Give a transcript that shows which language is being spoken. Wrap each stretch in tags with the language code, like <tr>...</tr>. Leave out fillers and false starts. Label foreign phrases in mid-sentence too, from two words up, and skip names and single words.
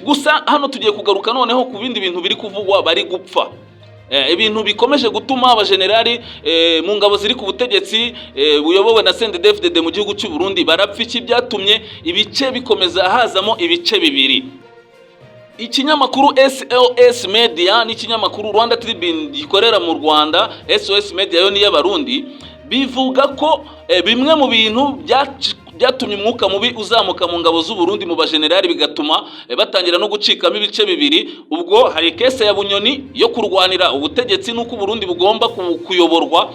<rw>Gusa hano tugiye kugaruka noneho ku bindi bintu biri kuvugwa bari gupfa, ibintu bikomeje gutuma abajenerali mu ngabo ziri ku butegetsi buyobowe na CNDD-FDD mu gihugu cy'u Burundi barapfa. Iki byatumye ibice bikomeza hazamo ibice bibiri. Ikinyamakuru SOS Media n'ikinyamakuru Rwanda Tribune gikorera mu Rwanda, SOS Media yo ni y'abarundi, bivuga ko bimwe mu bintu byatumye umwuka mubi uzamuka mu ngabo z'u Burundi mu bajenerali bigatuma batangira no gucikamo ibice bibiri. Ubwo hari kese ya Bunyoni yo kurwanira ubutegetsi nuko Burundi bugomba kuyoborwa.</rw>